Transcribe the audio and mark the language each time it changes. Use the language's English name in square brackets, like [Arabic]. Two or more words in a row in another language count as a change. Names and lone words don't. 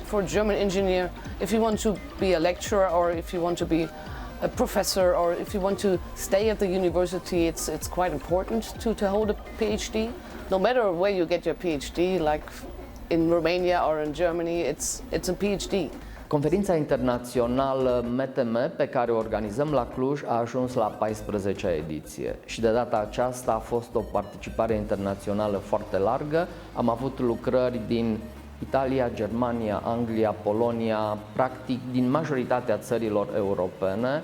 [English] For a German engineer, if you want to be a lecturer or if you want to be a professor or if you want to stay at the university, it's quite important to hold a PhD. No matter where you get your PhD, like in Romania or in Germany, it's a PhD. [Romanian] Conferința internațională MTM pe care o organizăm la Cluj a ajuns la 14-a ediție și de data aceasta a fost o participare internațională foarte largă. Am avut lucrări din Italia, Germania, Anglia, Polonia, practic din majoritatea țărilor europene.